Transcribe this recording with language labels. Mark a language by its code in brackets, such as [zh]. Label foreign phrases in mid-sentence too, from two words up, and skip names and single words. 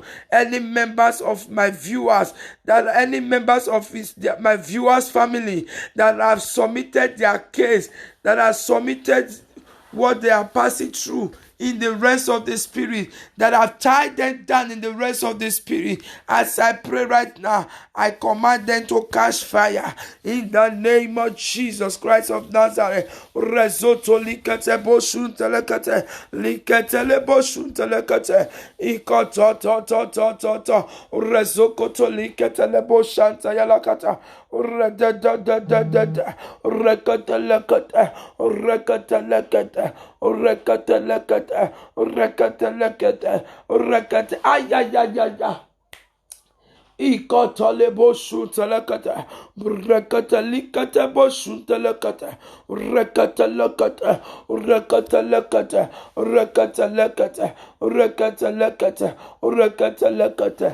[en] Any members of my viewers, any members of my viewers' family that have submitted their case, that have submitted what they are passing through in the rest of the spirit, that have tied them down in the rest of the spirit. As I pray right now, I command them to catch fire in the name of Jesus Christ of Nazareth. Rezoto likete boshun telekete, likete le boshun telekete, ikoto to to to to to, rezokoto likete le boshanta yalakata, rededededede, rekete lekete, rekete lekete, rekete lekete, rekete lekete, rekete, ay ay ay ay ay. Ikotale boshun telekata, rekata likata boshun telekata, rekata lekata, rekata lekata, rekata lekata, rekata lekata, rekata lekata.